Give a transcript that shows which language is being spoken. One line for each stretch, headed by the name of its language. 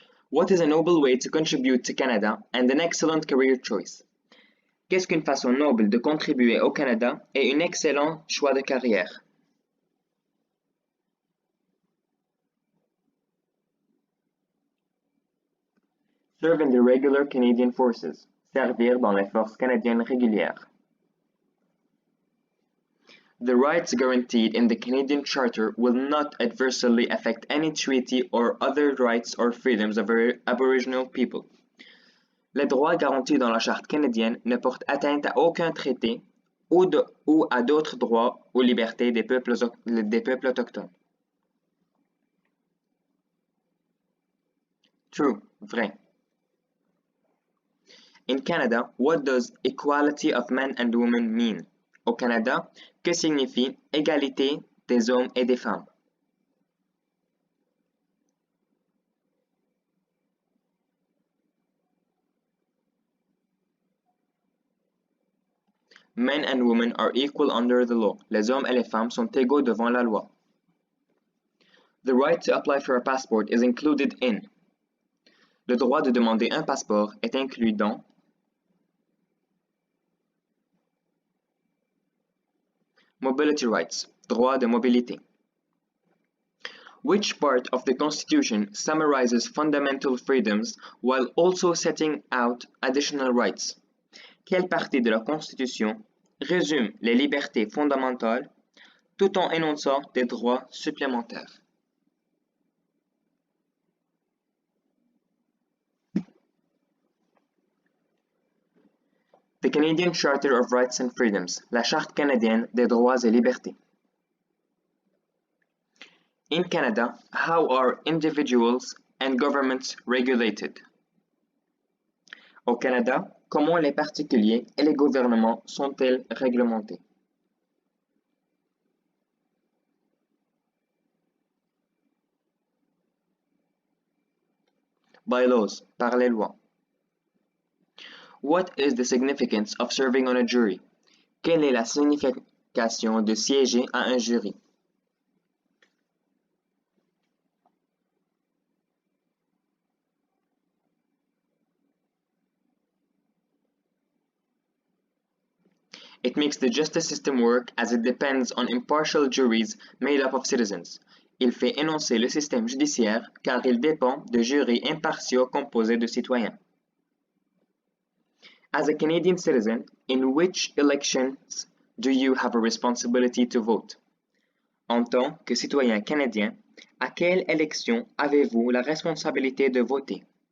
English: What is a noble way to contribute to Canada and an excellent career choice?
French: Qu'est-ce qu'une façon noble de contribuer au Canada et un excellent choix de carrière?
English: Serve in the regular Canadian forces.
French: Servir dans les forces canadiennes régulières.
English: The rights guaranteed in the Canadian Charter will not adversely affect any treaty or other rights or freedoms of Aboriginal people.
French: Les droits garantis dans la Charte canadienne ne portent atteinte à aucun traité ou à d'autres droits ou libertés des peuples autochtones.
English: True,
French: vrai.
English: In Canada, what does equality of men and women mean?
French: Au Canada, que signifie égalité des hommes et des femmes?
English: Men and women are equal under the law.
French: Les hommes et les femmes sont égaux devant la loi.
English: The right to apply for a passport is included in.
French: Le droit de demander un passeport est inclus dans.
English: Mobility rights,
French: droit de mobilité.
English: Which part of the Constitution summarizes fundamental freedoms while also setting out additional rights?
French: Quelle partie de la Constitution résume les libertés fondamentales tout en énonçant des droits supplémentaires?
English: The Canadian Charter of Rights and Freedoms,
French: la Charte canadienne des droits et libertés.
English: In Canada, how are individuals and governments regulated?
French: Au Canada, comment les particuliers et les gouvernements sont-ils réglementés?
English: By laws,
French: par les lois.
English: What is the significance of serving on a jury?
French: Quelle est la signification de siéger à un jury?
English: It makes the justice system work as it depends on impartial juries made up of citizens.
French: Il fait énoncer le système judiciaire car il dépend de jurys impartiaux composés de citoyens.
English: As a Canadian citizen, in which elections do you have a responsibility to vote?
French: En tant que citoyen canadien, à quelle élection avez-vous la responsabilité de voter?